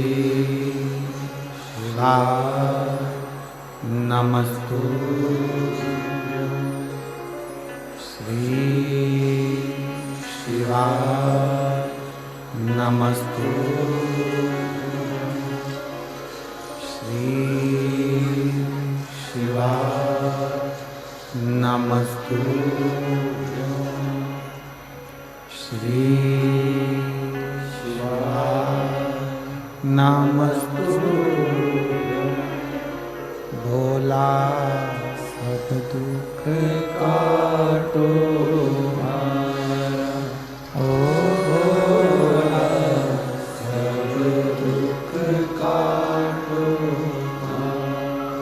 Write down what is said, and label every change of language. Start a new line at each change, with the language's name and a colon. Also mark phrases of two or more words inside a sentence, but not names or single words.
Sanskrit: शिवाय नमस्तुभ्यं, श्री शिवाय नमस्तुभ्यं, श्री शिवाय नमस्तुभ्यं, श्री
Hindi: नमस्तु भोला सब दुख काटो हमारा। ओ भोला सब दुख काटो हमारा।